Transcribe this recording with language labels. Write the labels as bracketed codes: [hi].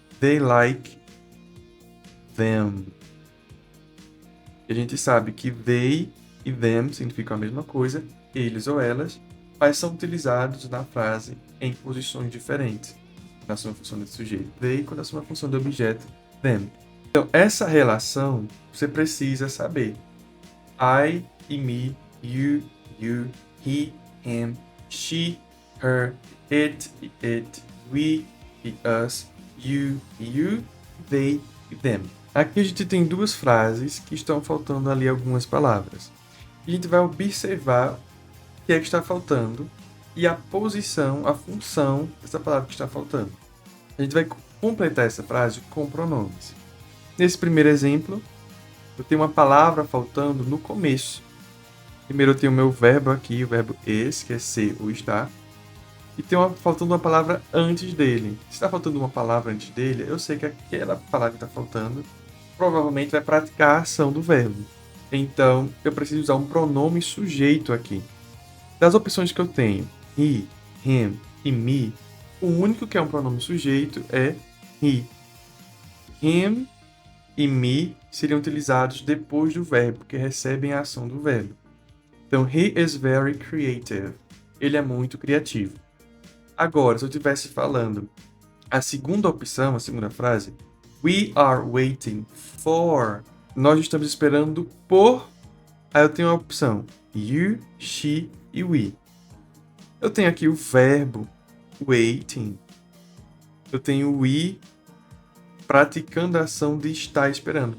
[en] They like them. E a gente sabe que they e them significam a mesma coisa, eles ou elas, mas são utilizados na frase em posições diferentes. [pt] Na sua função de sujeito, they, quando a sua função de objeto, them. Então, essa relação você precisa saber. [en] I e me, you, he, him, she, her, it e it, we e us, you e you, they e them. [pt] Aqui a gente tem duas frases que estão faltando ali algumas palavras. A gente vai observar o que é que está faltando e a posição, a função dessa palavra que está faltando. A gente vai completar essa frase com pronomes. Nesse primeiro exemplo, eu tenho uma palavra faltando no começo. Primeiro eu tenho o meu verbo aqui, o verbo is, que é ser ou estar. E tem faltando uma palavra antes dele. Se está faltando uma palavra antes dele, eu sei que aquela palavra que está faltando provavelmente vai praticar a ação do verbo. Então, eu preciso usar um pronome sujeito aqui. Das opções que eu tenho, he, him e me, o único que é um pronome sujeito é he. Him e me seriam utilizados depois do verbo, que recebem a ação do verbo. Então, [en] he is very creative. [pt] Ele é muito criativo. Agora, se eu estivesse falando a segunda opção, a segunda frase, [en] we are waiting for. [pt] Nós estamos esperando por. Aí eu tenho a opção you, she e we. Eu tenho aqui o verbo waiting. Eu tenho we praticando a ação de estar esperando.